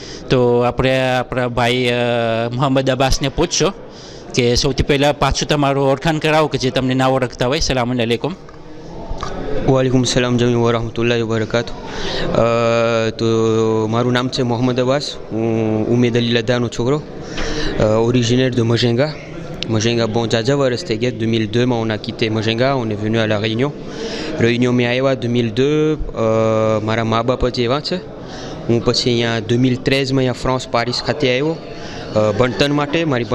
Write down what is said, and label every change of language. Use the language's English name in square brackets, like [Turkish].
[Gujarati] તો આપણે આપણા ભાઈ મોહમ્મદ અબ્બાસને પૂછશો કે સૌથી પહેલાં પાછું તમારું ઓળખાણ કરાવો કે જે તમને ના ઓળખતા હોય. સલામ અલૈકુમ. વાલેકુમ સલામ જમી વરહમતુલ્લાહિ વબરકાતુ. તો મારું નામ છે મોહમ્મદ અબ્બાસ. હું ઉમેદ અલી લદ્દાનો છોકરો, [French] originaire de Majenga. Majenga, bon, déjà va rester 2002, on a quitté Majenga, on est venu à La Réunion. Réunion mais [Gujarati] આવ્યા 2002, મારા મા બાપ જ એવા છે. હું પછી અહીંયા 2013માં અહીંયા ફ્રાન્સ પારિસ ખાતે આવ્યો ભણતર માટે.